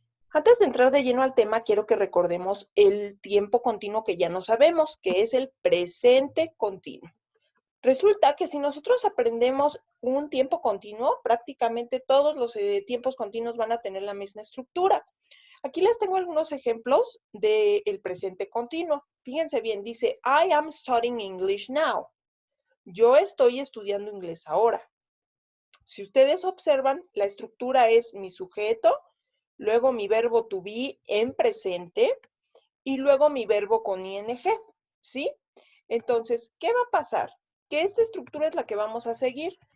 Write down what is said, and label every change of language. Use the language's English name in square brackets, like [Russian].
[Spanish] Antes de entrar de lleno al tema, quiero que recordemos el tiempo continuo que ya no sabemos, que es el presente continuo. Resulta que si nosotros aprendemos un tiempo continuo, prácticamente todos los tiempos continuos van a tener la misma estructura. Aquí les tengo algunos ejemplos del presente continuo. Fíjense bien, dice, [English] I am studying English now. [Spanish] Yo estoy estudiando inglés ahora. Si ustedes observan, la estructura es mi sujeto, luego mi verbo to be en presente y luego mi verbo con ing, ¿sí? Entonces, ¿qué va a pasar? Que esta estructura es la que vamos a seguir.